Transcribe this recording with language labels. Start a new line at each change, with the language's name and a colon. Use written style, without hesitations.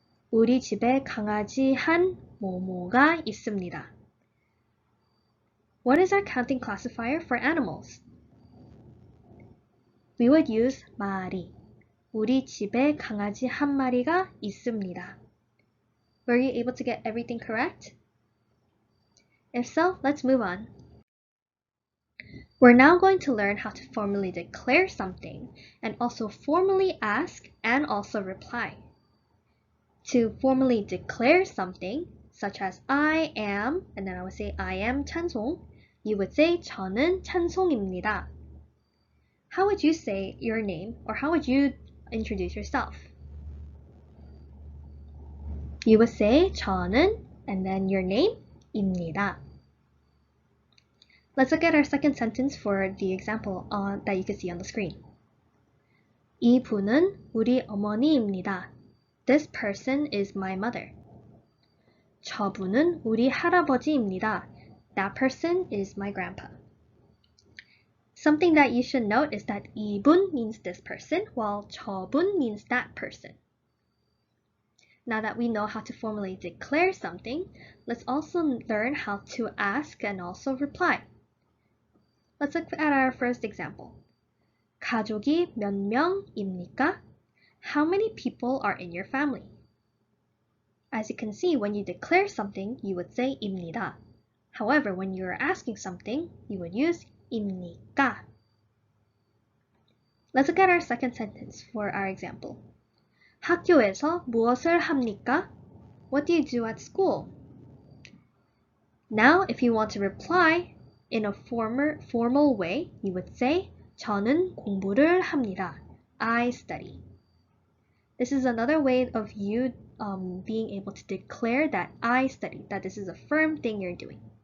Korean: 우리 집에 강아지 한 모모가 있습니다.
English: What is our counting classifier for animals? We would use 마리.
Korean: 우리 집에 강아지 한 마리가 있습니다.
English: Were you able to get everything correct? If so, let's move on. We're now going to learn how to formally declare something and also formally ask and also reply. To formally declare something, such as I am, and then I would say I am 찬송, you would say
Korean: 저는 찬송입니다.
English: How would you say your name, or how would you introduce yourself? You would say 저는, and then your name, 입니다. Let's look at our second sentence for the example that you can see on the screen.
Korean: 이분은 우리 어머니입니다.
English: This person is my mother.
Korean: 저분은 우리 할아버지입니다.
English: That person is my grandpa. Something that you should note is that 이분 means this person, while 저분 means that person. Now that we know how to formally declare something, let's also learn how to ask and also reply. Let's look at our first example.
Korean: 가족이 몇 명입니까?
English: How many people are in your family? As you can see, when you declare something, you would say 입니다. However, when you are asking something, you would use 입니까. Let's look at our second sentence for our example.
Korean: 학교에서 무엇을 합니까?
English: What do you do at school? Now, if you want to reply in a formal way, you would say
Korean: 저는 공부를 합니다.
English: I study. This is another way of you being able to declare that I study, that this is a firm thing you're doing.